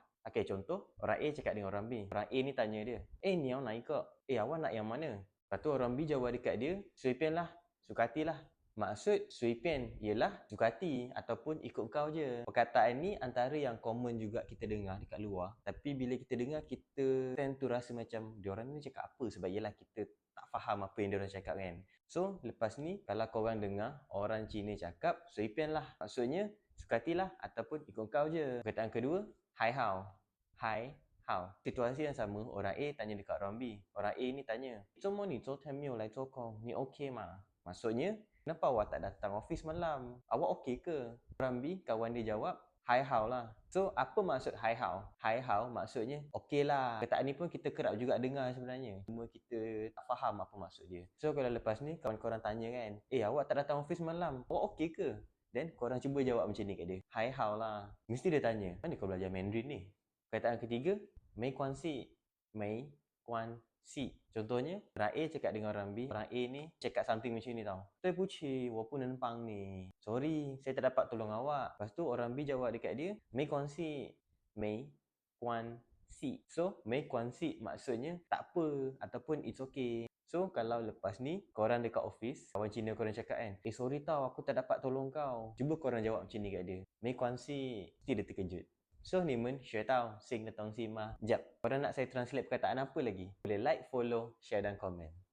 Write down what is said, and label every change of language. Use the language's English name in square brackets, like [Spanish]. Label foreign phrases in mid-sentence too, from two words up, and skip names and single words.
[Malay] Okay, contoh orang A cakap dengan orang B. Orang A ni tanya dia, ni awak nak ikut? Awak nak yang mana? Lepas tu orang B jawab dekat dia, [Chinese] 随便 [Malay] lah, suka hati lah. Maksud [Chinese] 随便 [Malay] ialah suka hati ataupun ikut kau je. Perkataan ni antara yang common juga kita dengar dekat luar. Tapi bila kita dengar, kita [English] tend to [Malay] rasa macam diorang ni cakap apa, sebab ialah kita tak faham apa yang diorang cakap kan. So lepas ni kalau korang dengar orang Cina cakap [Chinese] 随便 [Malay] lah, maksudnya suka hati lah ataupun ikut kau je. Perkataan kedua, [Chinese] 还好. 还好. [Malay] Situasi yang sama, orang A tanya dekat orang B. Orang A ni tanya, [Chinese] 周末你昨天没有来做工，你 OK 吗? [Malay] Maksudnya, kenapa awak tak datang office malam? Awak okey ke? Orang B, kawan dia jawab, [Chinese] 还好 [Malay] lah. So, apa maksud [Chinese] 还好? 还好 [Malay] maksudnya, okey lah. Perkataan ni pun kita kerap juga dengar sebenarnya. Cuma kita tak faham apa maksud dia. So, kalau lepas ni, kawan korang tanya kan, awak tak datang office malam, awak okey ke? Then, korang cuba jawab macam ni kat dia. [Chinese] 还好 lah. [Malay] Mesti dia tanya, mana kau belajar Mandarin ni? Perkataan ketiga, [Chinese] 没关系. 没关系. [Malay] Contohnya, orang A cakap dengan orang B, orang A ni cakap something macam ni tau. [Chinese] 对不起，我不能帮你. [Malay] Sorry, saya tak dapat tolong awak. Lepas tu orang B jawab dekat dia, [Chinese] 没关系, 没关系. [Malay] So, [Chinese] 没关系 [Malay] maksudnya tak apa ataupun [English] it's okay. [Malay] So, kalau lepas ni korang dekat office, kawan Cina korang cakap kan, sorry tau, aku tak dapat tolong kau. Cuba korang jawab macam ni kat dia, [Chinese] 没关系. [Malay] Mesti dia terkejut. So, [Chinese] 你们学到新的东西吗? [Malay] Jap, korang nak saya translate perkataan apa lagi? Boleh [English] like, follow, share [Malay] dan komen.